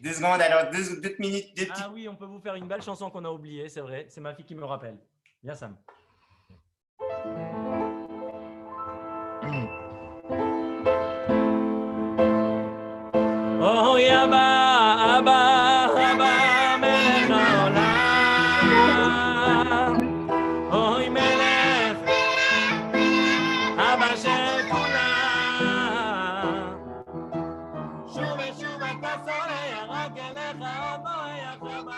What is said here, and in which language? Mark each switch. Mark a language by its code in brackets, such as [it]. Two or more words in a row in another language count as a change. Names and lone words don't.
[fr] 2 secondes, alors 2 minutes. 2 Ah oui, on peut vous faire une belle chanson qu'on a oubliée, c'est vrai. C'est ma fille qui me rappelle. Viens, Sam. Oh, Yaba, [he] אבא מלך העולם. או מלך אבא של כולם. שוב ושוב אתה סולח, רק אליך עוד בורח הבא.